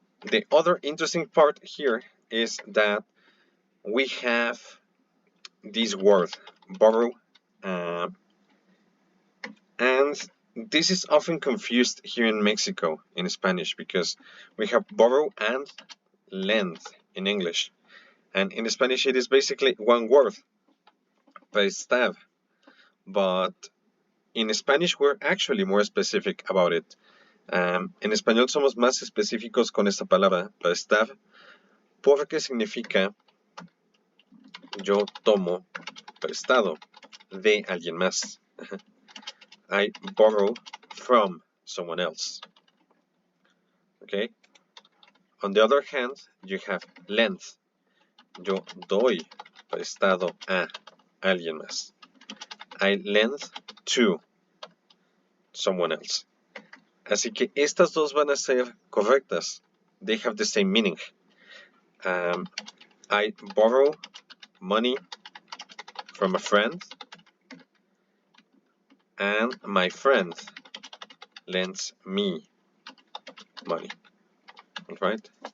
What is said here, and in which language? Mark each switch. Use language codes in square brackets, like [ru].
[en] The other interesting part here is that we have this word, borrow, and this is often confused here in Mexico in Spanish, because we have borrow and lend in English. And in Spanish, it is basically one word, prestar. But in Spanish, we're actually more specific about it. [es] En español somos más específicos con esta palabra, prestar, porque significa yo tomo prestado de alguien más. [en] I borrow from someone else. Okay? On the other hand, you have lend. [es] Yo doy prestado a alguien más. [en] I lend to someone else. [es] Así que estas dos van a ser correctas. [en] They have the same meaning. I borrow money from a friend, and my friend lends me money. All right?